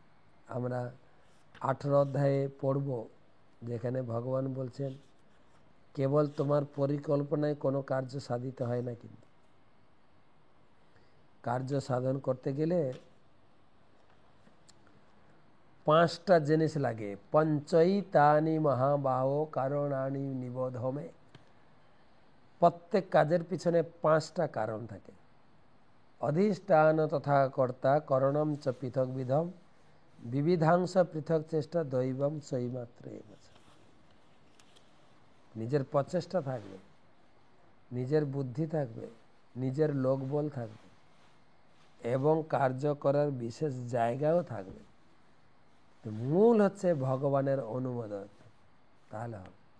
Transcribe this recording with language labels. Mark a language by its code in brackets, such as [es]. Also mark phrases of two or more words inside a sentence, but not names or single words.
[bn] আমরা 18 অধ্যায়ে পড়ব, যেখানে ভগবান বলছেন কেবল তোমার পরিকল্পনায় কোনো কার্য সাধিত হয় না, কিন্তু কার্য সাধন করতে গেলে 5টা জিনিস লাগে। [sa] পঞ্চৈতানি মহাবাহো কারণানি নিবোধমে। [bn] প্রত্যেক কাজের পিছনে 5টা কারণ থাকে। [sa] অধিষ্ঠান তথা কর্তা, করণম চ পৃথক বিধম, বিবিধাংশ পৃথক চেষ্টা, দৈবম সৈমাত্র। [bn] নিজের প্রচেষ্টা থাকবে, নিজের বুদ্ধি থাকবে, নিজের লোকবল থাকবে এবং কার্য করার বিশেষ জায়গাও থাকবে। তো মূল হচ্ছে ভগবানের অনুমোদন, তাহলে হবে।